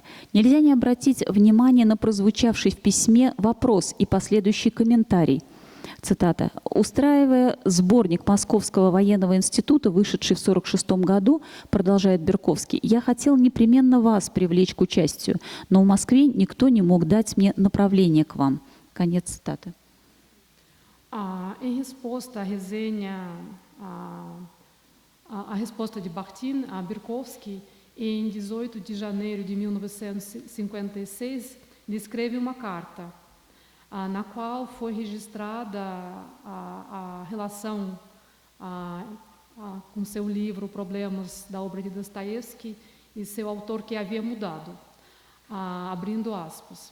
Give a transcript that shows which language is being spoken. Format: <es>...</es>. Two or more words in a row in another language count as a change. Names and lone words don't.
<ru>Нельзя не обратить внимание на прозвучавший в письме вопрос и последующий комментарий. Цитата. «Устраивая сборник Московского военного института, вышедший в 1946 году, продолжает Берковский, я хотел непременно вас привлечь к участию, но в Москве никто не мог дать мне направление к вам». Конец цитаты.</ru> <pt>Em resposta à resenha, a resposta de Bakhtin a Berkovsky, em 18 de janeiro de 1956, ele escreve uma carta, na qual foi registrada a relação com seu livro Problemas da obra de Dostoiévski e seu autor que havia mudado, abrindo aspas.</pt>